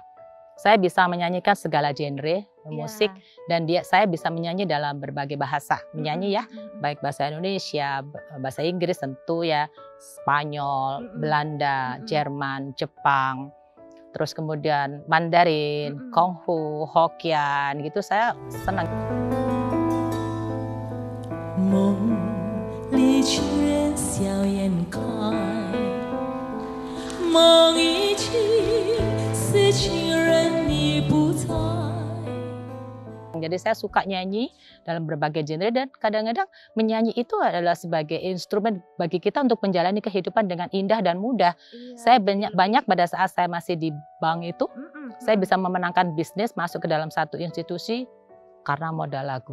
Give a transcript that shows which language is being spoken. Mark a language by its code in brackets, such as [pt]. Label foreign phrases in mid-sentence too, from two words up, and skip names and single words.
[id] Saya bisa menyanyikan segala genre musik, dan saya bisa menyanyi dalam berbagai bahasa. Menyanyi ya, baik bahasa Indonesia, bahasa Inggris tentu ya, Spanyol, Belanda, Jerman, Jepang, terus kemudian Mandarin, Konghu, Hokkien, gitu saya senang. [zh] 里却笑颜开，梦已起，似情人已不在。 [id] Jadi saya suka nyanyi dalam berbagai genre, dan kadang-kadang menyanyi itu adalah sebagai instrumen bagi kita untuk menjalani kehidupan dengan indah dan mudah. Saya banyak pada saat saya masih di bank itu, saya bisa memenangkan bisnis, masuk ke dalam satu institusi karena modal lagu.